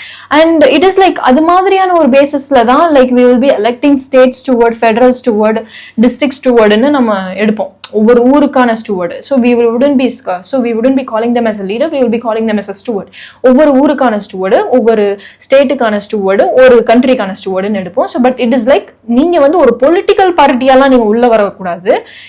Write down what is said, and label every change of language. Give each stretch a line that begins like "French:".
English: and it is like
Tamil: அது மாதிரியான ஒரு பேசிஸ்ல தான்
English: like we will be electing state steward, federal steward, district stewardன்னு
Tamil: நம்ம எடுப்போம், ஒவ்வொரு ஊருக்கான ஸ்டூவர்டு.
English: So we wouldn't be calling them as a leader, we will be calling them as a steward.
Tamil: ஒவ்வொரு ஊருக்கான ஸ்டூவர்டு, ஒவ்வொரு ஸ்டேட்டுக்கான ஸ்டூவர்டு, ஒரு கண்ட்ரிக்கான ஸ்டூவர்டுன்னு எடுப்போம். So
English: but it is like
Tamil: நீங்க ஒரு political பார்ட்டியாலாம் நீங்க உள்ள வரக்கூடாது.